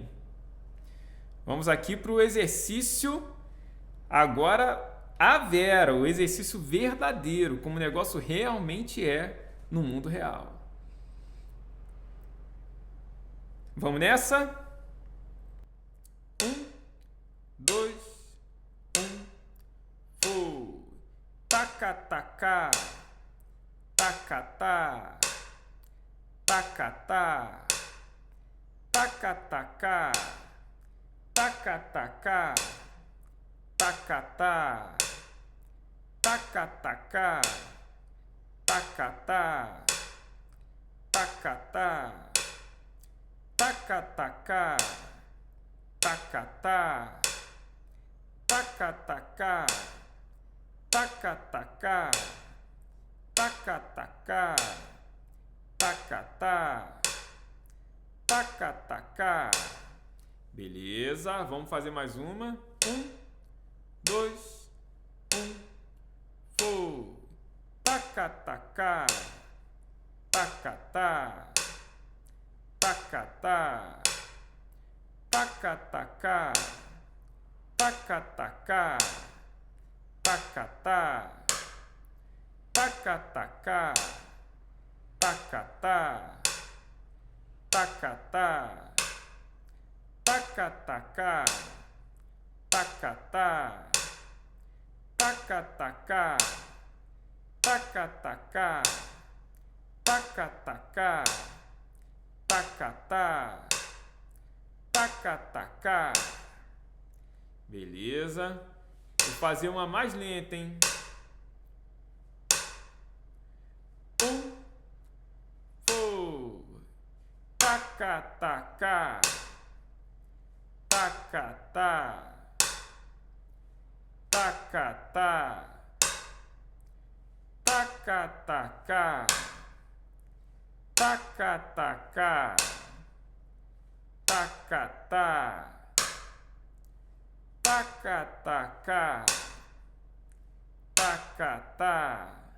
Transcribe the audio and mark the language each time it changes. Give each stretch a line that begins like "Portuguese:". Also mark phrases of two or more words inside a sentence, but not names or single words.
Portuguese: Vamos aqui para o exercício, agora a Vera, o exercício verdadeiro, como o negócio realmente é no mundo real. Vamos nessa? 1, 2, 1, foi. Tacatacá, tacatá, tacatá, tacatacá, tacatacá, tacatá, tacatacá, tacatá, tacatá, tacatacá, tacatá, tacatacá, tacatacá, tacatacá, tacatá, tacatacá. Beleza, vamos fazer mais uma. 1, 2, 1, foi. Tacatacá, tacatá, tacatá, tacatacá, tacatacá, tacatá, tacatacá, tacatá, tacatá, tacatacá, tacatá, tacatacá, tacatacá, tacatacá, tacatá, tacatacá. Beleza. Vou fazer uma mais lenta, hein? 1, foi. Tacatacá, tacatá, tacatá, tacatacá, tacatacá, tacatá, tacatacá, tacatá,